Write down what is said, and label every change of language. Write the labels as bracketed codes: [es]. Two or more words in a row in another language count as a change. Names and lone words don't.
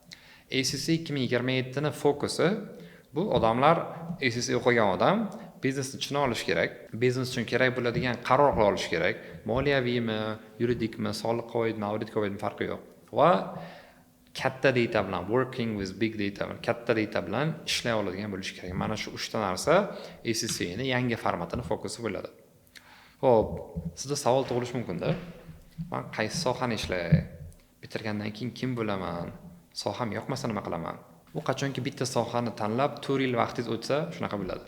[uz] ACC 2027 ni fokusi bu odamlar, ACC o'qigan odam biznesni tushuna olish kerak, biznes uchun kerak bo'ladigan qaror qila olish kerak. Moliyaviymi, yuridikmi, soliq qoidami, audit qoidami farqi yo'q. Va katta data bilan, [en] working with big data, [uz] katta data bilan ishlay oladigan bo'lish kerak. Mana shu 3 ta narsa ACCni yangi formatini fokusi bo'ladi. Xo'p, sizda savol tug'ilishi mumkin-da. Men qaysi sohani ishlay? Bitirgandan keyin kim bo'laman? Soham yoqmasa nima qilaman? Bu qachonki bitta sohani tanlab 4 yil vaqtingiz o'tsa, shunaqa bo'ladi.